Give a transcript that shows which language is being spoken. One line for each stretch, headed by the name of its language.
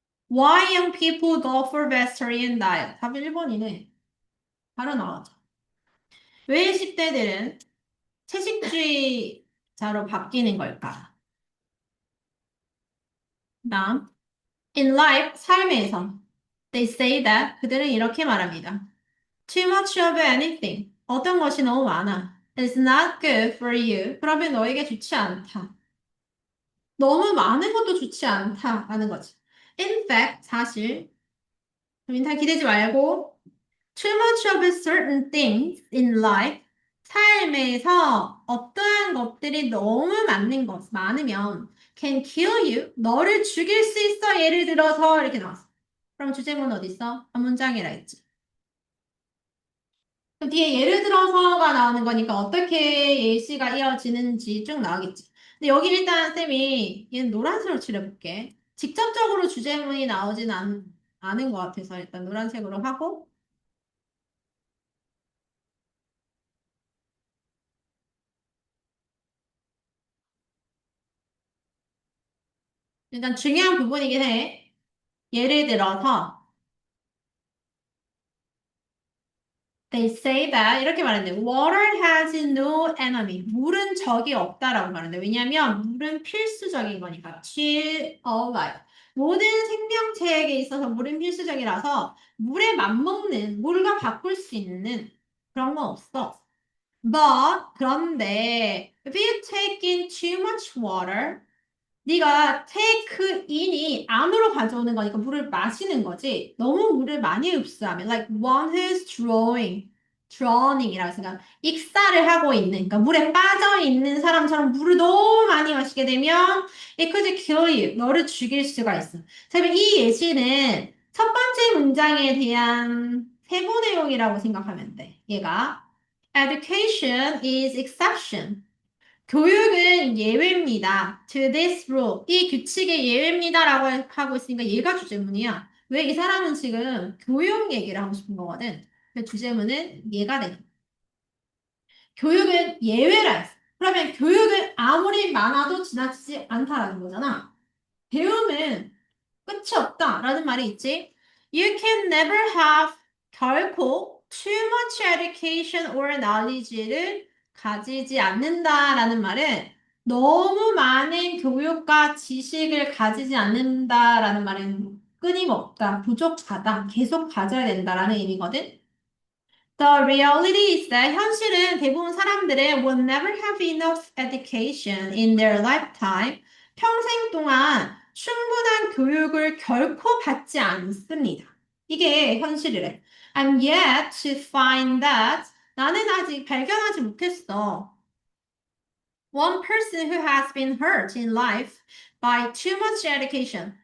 English: Why young people go for vegetarian diet?
Korean: 답이 1번이네. 바로 나왔죠. 왜 10대들은 채식주의자로 바뀌는 걸까? 다음.
English: In life,
Korean: 삶에서.
English: They say that.
Korean: 그들은 이렇게 말합니다.
English: Too much of anything.
Korean: 어떤 것이 너무 많아.
English: It's not good for you.
Korean: 그러면 너에게 좋지 않다. 너무 많은 것도 좋지 않다라는 거지.
English: In fact,
Korean: 사실. 민타 기대지 말고
English: too much of certain things in life.
Korean: 삶에서 어떠한 것들이 너무 많으면
English: can kill you.
Korean: 너를 죽일 수 있어. 예를 들어서 이렇게 나왔어. 그럼 주제문 어디 있어? 한 문장이라 했지. 그 뒤에 예를 들어서가 나오는 거니까 어떻게 예시가 이어지는지 쭉 나오겠지. 근데 여기 일단 쌤이 얘는 노란색으로 칠해볼게. 직접적으로 주제문이 나오진 않은 것 같아서 일단 노란색으로 하고 일단 중요한 부분이긴 해. 예를 들어서
English: They say that
Korean: 이렇게 말했는데
English: Water has no enemy.
Korean: 물은 적이 없다라고 말하는데 왜냐하면 물은 필수적인 거니까
English: chill of life.
Korean: 모든 생명체에게 있어서 물은 필수적이라서 물에 맞먹는 물과 바꿀 수 있는 그런 건 없어.
English: But
Korean: 그런데
English: if you take in too much water
Korean: 네가 take in이 안으로 가져오는 거니까 물을 마시는 거지. 너무 물을 많이 흡수하면
English: like one who's drowning
Korean: 이라고 생각. 익사를 하고 있는, 그러니까 물에 빠져 있는 사람처럼 물을 너무 많이 마시게 되면
English: it could kill you.
Korean: 너를 죽일 수가 있어. 자, 그럼 이 예시는 첫 번째 문장에 대한 세부 내용이라고 생각하면 돼. 얘가
English: education is exception.
Korean: 교육은 예외입니다.
English: To this rule.
Korean: 이 규칙의 예외입니다라고 하고 있으니까 얘가 주제문이야. 왜 이 사람은 지금 교육 얘기를 하고 싶은 거거든. 그 주제문은 얘가 되는 거야. 교육은 예외라 했어. 그러면 교육은 아무리 많아도 지나치지 않다라는 거잖아. 배움은 끝이 없다라는 말이 있지.
English: You can never have
Korean: 결코
English: too much education or knowledge
Korean: 를 가지지 않는다라는 말은 너무 많은 교육과 지식을 가지지 않는다라는 말은 끊임없다, 부족하다, 계속 가져야 된다라는 의미거든.
English: The reality is that
Korean: 현실은 대부분 사람들은
English: will never have enough education in their lifetime.
Korean: 평생 동안 충분한 교육을 결코 받지 않습니다. 이게 현실이래.
English: I'm yet to find that.
Korean: 나는 아직 발견하지 못했어.
English: One person who has been hurt in life by too much education.